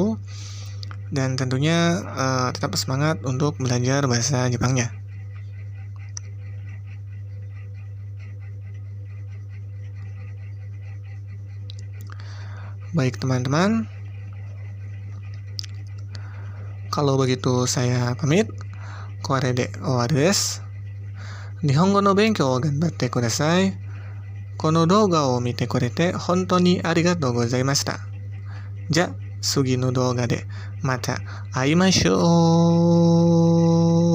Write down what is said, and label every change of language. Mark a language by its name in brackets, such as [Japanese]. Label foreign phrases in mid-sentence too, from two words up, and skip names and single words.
[Indonesian] Dan tentunya tetap semangat untuk belajar bahasa Jepangnya. Baik teman-teman, kalau begitu saya pamit. [Japanese] これで終わるです。日本語の勉強を頑張ってください. この動画を見てくれて本当にありがとうございました. じゃ、次の動画でまた会いましょう.